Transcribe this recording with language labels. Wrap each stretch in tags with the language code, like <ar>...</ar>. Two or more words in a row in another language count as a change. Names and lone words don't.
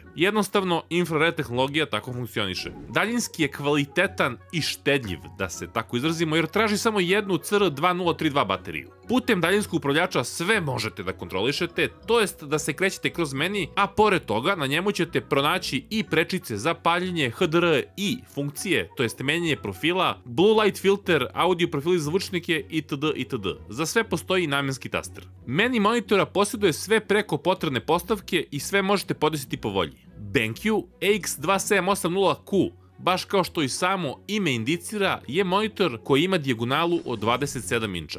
<sr>Jednostavno, infrared tehnologija tako funkcioniše. Daljinski je kvalitetan i štedljiv, da se tako izrazimo, jer traži samo jednu CR2032 bateriju. Putem daljinskog upravljača sve možete da kontrolišete, to jest da se krećete kroz meni, a pored toga na njemu ćete pronaći i prečice za paljenje HDRI funkcije, to jest menjanje profila,</sr> <en>blue light filter,</en> <sr>audio profili za zvučnike itd. itd. Za sve postoji namenski taster. Meni monitora posjeduje sve preko potrebne postavke i sve možete podesiti po volji. BenQ EX2780Q, baš kao što i samo ime indicira, je monitor koji ima dijagonalu od 27 inča.</sr>